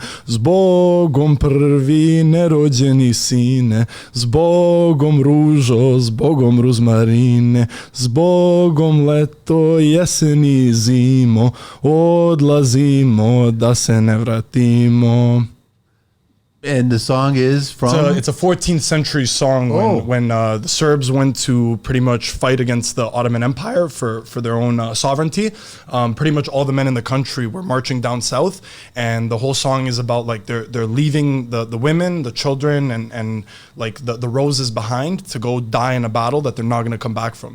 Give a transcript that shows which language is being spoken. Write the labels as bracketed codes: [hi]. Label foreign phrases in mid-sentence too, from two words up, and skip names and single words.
[sr] Zbogom prvi nerođeni sine, zbogom ružo, zbogom ruzmarine, zbogom leto, jeseni i zimo, odlazimo da se ne vratimo. [en] And the song is from? It's a 14th century song when the Serbs went to pretty much fight against the Ottoman Empire for their own sovereignty. Pretty much all the men in the country were marching down south, and the whole song is about like they're leaving the women, the children, and like the roses behind to go die in a battle that they're not going to come back from.